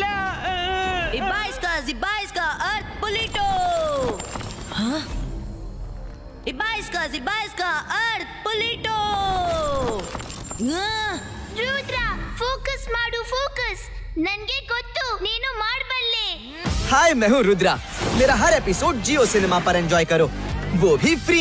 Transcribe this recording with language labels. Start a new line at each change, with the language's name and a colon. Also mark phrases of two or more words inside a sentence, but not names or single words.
Kannada: Zibaiska, Earth Polito. Huh? Zibaiska, Earth Polito. ರುದ್ರ, ಫೋಕಸ್ ಮಾಡು, ಫೋಕಸ್. ನನ್ಗೆ ಗೊತ್ತು, ನೀನು ಮಾಡಬಲ್ಲೆ.
Hindi: हाय, मैं हूँ रुद्रा। मेरा हर एपिसोड जियो सिनेमा पर एंजॉय करो, वो भी फ्री